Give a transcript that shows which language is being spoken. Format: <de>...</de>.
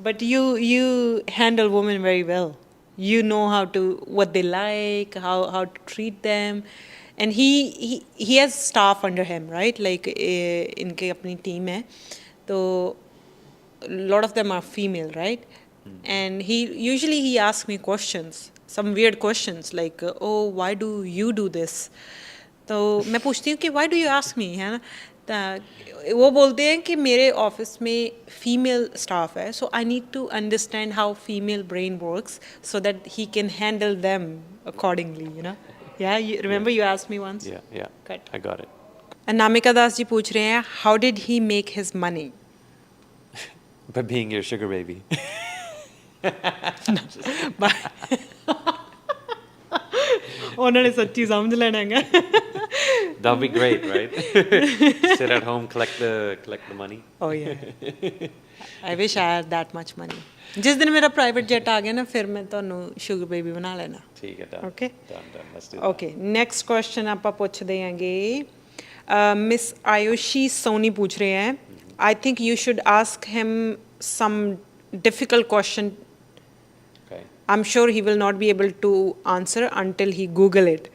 <en>But you handle women very well. You know what they like, how to treat them, and he has staff under him, right? Like</en> <hi>इनके अपनी</hi> <en>team</en> <hi>है, तो</hi> <en>a lot of them are female, right? And he asks me questions, some weird questions like, oh, why do you do this?</en> <hi>तो मैं पूछती हूँ कि why do you ask me, है ना? वो बोलते हैं कि मेरे ऑफिस में फीमेल स्टाफ है,</hi> <en>So I need to understand how female brain works so that he can handle them accordingly, you know. Yeah remember you asked me once. Yeah. Correct. I got it. Anamika Das</en> <hi>ji पूछ रहे हैं,</hi> <en>How did he make his money? By being your sugar baby.</en> <pa>ਉਹਨਾਂ ਨੇ ਸੱਚੀ ਸਮਝ ਲੈਣਾ ਹੈਗਾ.</pa> <en>That'd be great, right? Sit at home, collect the money. Oh yeah. I wish I had that much money.</en> <pa>ਜਿਸ ਦਿਨ ਮੇਰਾ ਪ੍ਰਾਈਵੇਟ ਜੈਟ ਆ ਗਿਆ ਨਾ, ਫਿਰ ਮੈਂ ਤੁਹਾਨੂੰ ਸ਼ੂਗਰ ਬੇਬੀ ਬਣਾ ਲੈਣਾ. ਠੀਕ ਹੈ,</pa> <en>done. Okay. Done. Let's do that. Okay, next question</en> <pa>ਆਪਾਂ ਪੁੱਛਦੇ ਹਾਂਗੇ.</pa> <en>Miss Ayushi Soni</en> <hi>पूछ रहे हैं,</hi> <en>I think you should ask him some difficult question. Okay. I'm sure he will not be able to answer until he Google it.</en>